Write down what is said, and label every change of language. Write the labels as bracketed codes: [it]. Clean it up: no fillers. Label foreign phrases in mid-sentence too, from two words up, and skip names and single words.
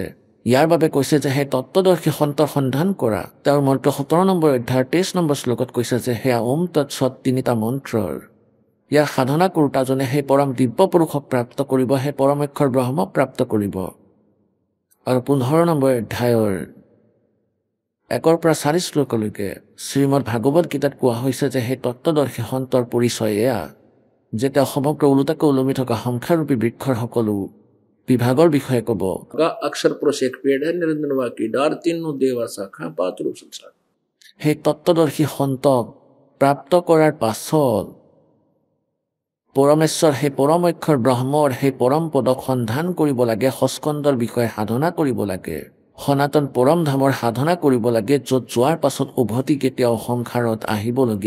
[as] ইয়াৰ বাবে কৈছে যে সেই তত্ত্বদৰ্শী সন্তৰ সন্ধান কৰা তেওঁৰ মন্ত্ৰ 17 নম্বৰ অধ্যায়ৰ 23 নম্বৰ শ্লোকত কৈছে যে সেয়া [sa] ওম তৎসৎ [as] 3টা মন্ত্ৰৰ ইয়াৰ সাধনা কৰোঁতাজনে সেই পৰম দিব্য পুৰুষক প্ৰাপ্ত কৰিব সেই পৰম অক্ষৰ ব্ৰহ্মক প্ৰাপ্ত কৰিব আৰু 15 নম্বৰ অধ্যায়ৰ 1 পৰা 4 শ্লোকলৈকে শ্ৰীমদ ভাগৱত গীতাত কোৱা হৈছে যে সেই তত্ত্বদৰ্শী সন্তৰ পৰিচয় এয়া যে তেওঁ সমগ্ৰ ওলোটাকৈ ওলমি থকা সংখ্যাৰূপী বৃক্ষৰ সকলো বিভাগৰ বিষয়ে ক'ব [hi] अक्षर पुरुष एक पेड़ है निरंजन की डार तीनों देवा शाखा पात रूप संसार [as] সেই তত্ত্বদৰ্শী সন্তক প্ৰাপ্ত কৰাৰ পাছত পৰমেশ্বৰ সেই পৰম অক্ষৰ ব্ৰহ্মৰ সেই পৰম পদক সন্ধান কৰিব লাগে সস্কন্দৰ বিষয়ে সাধনা কৰিব লাগে সনাতন পৰম ধামৰ সাধনা কৰিব লাগে য'ত যোৱাৰ পাছত উভতি কেতিয়াও সংসাৰত আহিবলগীয়া